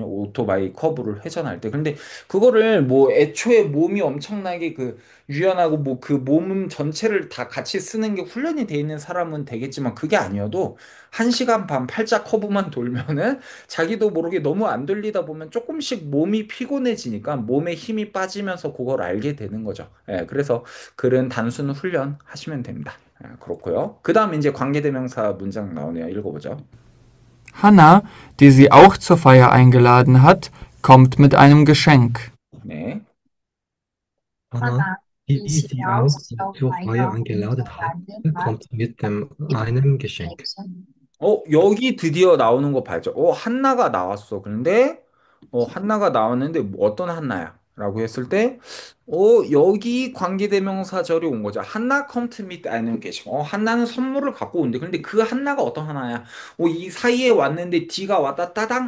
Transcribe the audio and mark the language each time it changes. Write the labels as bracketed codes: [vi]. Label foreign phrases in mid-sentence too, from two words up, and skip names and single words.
[ko] 오토바이 커브를 회전할 때. 근데 그거를 뭐 애초에 몸이 엄청나게 그 유연하고 뭐 그 몸 전체를 다 같이 쓰는 게 훈련이 돼 있는 사람은 되겠지만 그게 아니어도 1시간 반 팔자 커브만 돌면은 자기도 모르게 너무 안 돌리다 보면 조금씩 몸이 피곤해지니까 몸에 힘이 빠지면서 그걸 알게 되는 거죠. 예, 그래서 글은 단순 훈련 하시면 됩니다. 그렇고요. 그 다음 이제 관계대명사 문장 나오네요. 읽어보죠. [de] Hanna, die sie auch zur Feier eingeladen hat, kommt mit einem Geschenk. [ko] 네. [de] Anna, die sie auch zur Feier eingeladen hat, kommt mit einem Geschenk. [ko] 여기 드디어 나오는 거 봐야죠. 한나가 나왔어. 그런데, 한나가 나왔는데, 뭐 어떤 한나야? 라고 했을 때, 여기 관계대명사절이 온 거죠. [de] Hanna kommt mit einem Geschenk. [ko] 한나는 선물을 갖고 온대. 근데 그 한나가 어떤 한나야? 이 사이에 왔는데 D가 왔다 따당?